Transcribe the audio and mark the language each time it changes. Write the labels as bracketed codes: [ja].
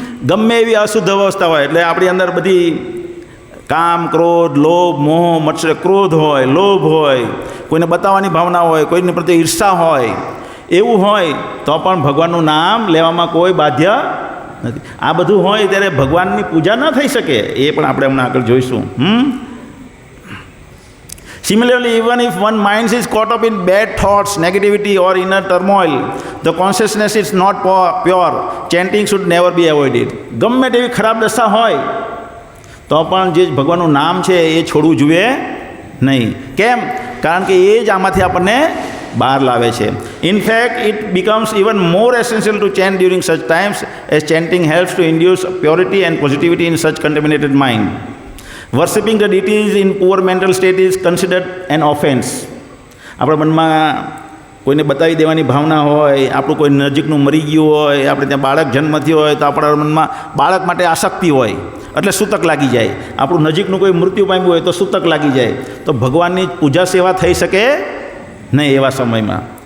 [gu] ગમે એવી અશુદ્ધ અવસ્થા હોય, એટલે આપણી અંદર બધી કામ, ક્રોધ, લોભ, મોહ, મત્સર, ક્રોધ હોય, લોભ હોય, કોઈને બતાવવાની ભાવના હોય, કોઈની પ્રત્યે ઈર્ષા હોય, એવું હોય તો પણ ભગવાનનું નામ લેવામાં કોઈ બાધ્ય નથી. આ બધું હોય ત્યારે ભગવાનની પૂજા ન થઈ શકે, એ પણ આપણે હમણાં આગળ જોઈશું. [en] Similarly, even if one mind is caught up in bad thoughts, negativity or inner turmoil, the consciousness is not pure. Chanting should never be avoided. [gu] ગમે તેવી ખરાબ દશા હોય તો પણ જે ભગવાનનું નામ છે એ છોડવું જોઈએ નહીં. કેમ? કારણ કે એ જ આમાંથી આપણને બહાર લાવે છે. [en] In fact, it becomes even more essential to chant during such times, as chanting helps to induce purity and positivity in such contaminated mind. Worshipping the deities in poor mental state is considered an offense. [gu] આપણા મનમાં કોઈને બતાવી દેવાની ભાવના હોય, આપણું કોઈ નજીકનું મરી ગયું હોય, આપણે ત્યાં બાળક જન્મ થયો હોય તો આપણા મનમાં બાળક માટે આસક્તિ હોય, એટલે સૂતક લાગી જાય. આપણું નજીકનું કોઈ મૃત્યુ પામ્યું હોય તો સૂતક લાગી જાય. તો ભગવાનની પૂજા સેવા થઈ શકે નહીં એવા સમયમાં.